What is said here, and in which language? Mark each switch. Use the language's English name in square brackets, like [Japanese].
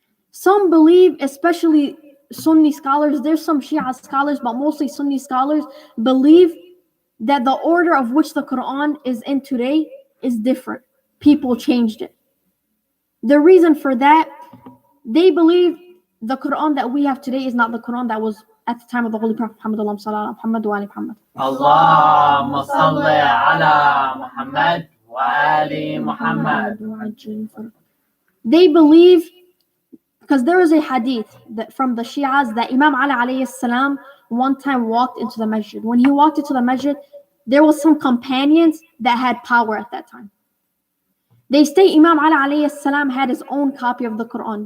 [English] Some believe, especially Sunni scholars, there's some Shia scholars, but mostly Sunni scholars, believe that the order of which the Quran is in today is different. People changed it. The reason for that, they believe the Quran that we have today is not the Quran that was at the time of the Holy Prophet Muhammad. [Arabic] اللهم صل على محمد وآل محمد. [English] They believe, because there is a hadith that from the Shias that Imam Ali alayhi salam one time walked into the masjid. When he walked into the masjid, there was some companions that had power at that time. They state Imam Ali alayhi salam had his own copy of the Quran.